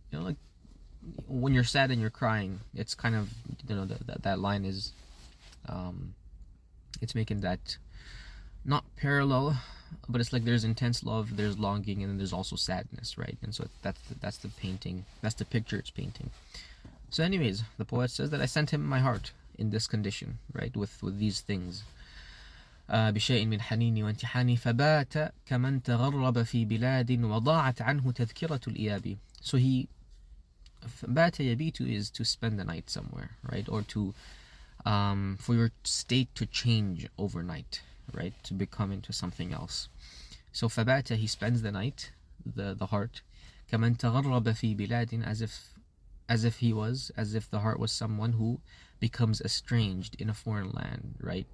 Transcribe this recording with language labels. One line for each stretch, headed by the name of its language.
English: Like when you're sad and you're crying, it's kind of, that line is, it's making that not parallel, but it's like there's intense love, there's longing, and then there's also sadness, right? And so that's the painting, that's the picture it's painting. So anyways, the poet says that I sent him my heart in this condition, right, with these things.
Arabic: بشيء من حنيني وانتحابي فبات كمن تغرب في بلاد وضاعت عنه تذكرة الإياب.
English: So he بات يبيت is to spend the night somewhere, right? Or to for your state to change overnight, right? To become into something else. So فبات, he spends the night, the heart,
Arabic: كمن تغرب في بلاد,
English: as if the heart was someone who becomes estranged in a foreign land, right?